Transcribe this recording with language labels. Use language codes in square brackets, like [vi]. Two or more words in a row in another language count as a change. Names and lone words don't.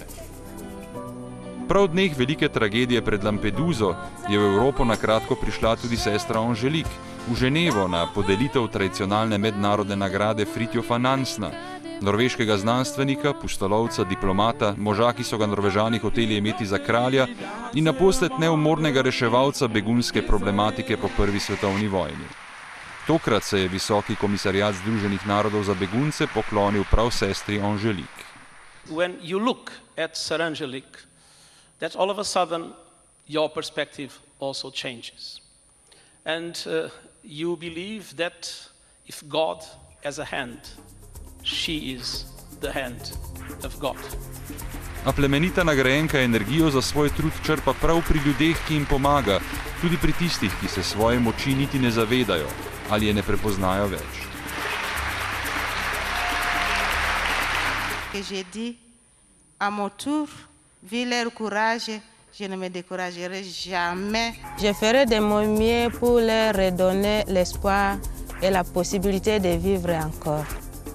[sl] Prav v dneh velike tragedije pred Lampeduso je v Evropo na kratko prišla tudi sestra Anželik v Ženevo na podelitev tradicionalne mednarodne nagrade Fridtjofa Nansena, norveškega znanstvenika, pustolovca, diplomata, moža, ki so ga Norvežani hoteli imeti za kralja in naposled neumornega reševalca begunske problematike po Prvi svetovni vojni. Tokrat se je Visoki komisariat Združenih narodov za begunce poklonil prav sestri Anželik. [en] When you look at Sir Angelique, that all of a sudden your perspective also changes. And you believe that if God has a hand, she is the hand of God. [sl] A plemenita nagrajenka energijo za svoj trud črpa prav pri ljudeh, ki jim pomaga, tudi pri tistih, ki se svoje moči niti ne zavedajo ali je ne prepoznajo več. [fr] Que j'ai dit, à mon tour, vu leur courage, je ne me découragerai jamais. Je ferai de mon mieux pour leur redonner l'espoir et la possibilité de vivre encore.